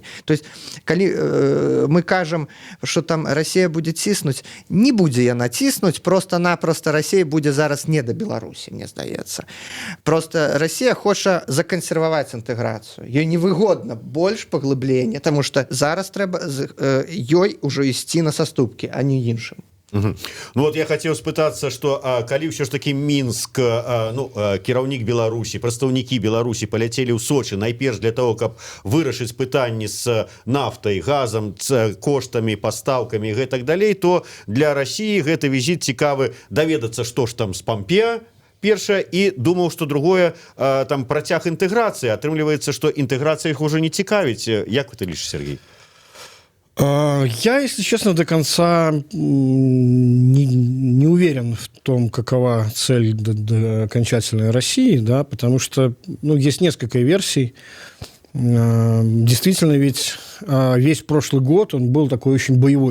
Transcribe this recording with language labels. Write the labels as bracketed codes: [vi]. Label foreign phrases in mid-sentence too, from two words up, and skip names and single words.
[ru] То есть, [be] калі мы кажам, што там Расія будзе ціснуць, не будзе яна ціснуць, проста-напроста Расія будзе зараз не да Беларусі, мне здаецца. Проста Расія хоча закансерваваць інтэграцыю. Ёй невыгодна больш паглыблення, таму што зараз трэба ёй ужо ісці на саступкі, а не іншым. [ru] Вот я хотел [be] спытацца, что калі ўсё ж таки Мінск, кіраўнік Беларусі, прадстаўнікі Беларусі паляцелі ў Сочи найперш [ru] для того, [be] каб вырашыць пытанні з нафтай, газам, з коштамі, пастаўкамі і гэтак далей, то для Расіі гэты візіт цікавы даведацца, што ж там з Пампеа, першае, і думаў, што другое, там працяг інтэграцыі. Атрымліваецца, што інтэграцыя іх ужо не цікавіць. Як вы ты лічыш, Сергей? [ru] Я, если честно, до конца не уверен в том, какова цель до окончательной России, да, потому что есть несколько версий. Действительно, ведь весь прошлый год он был такой очень боевой.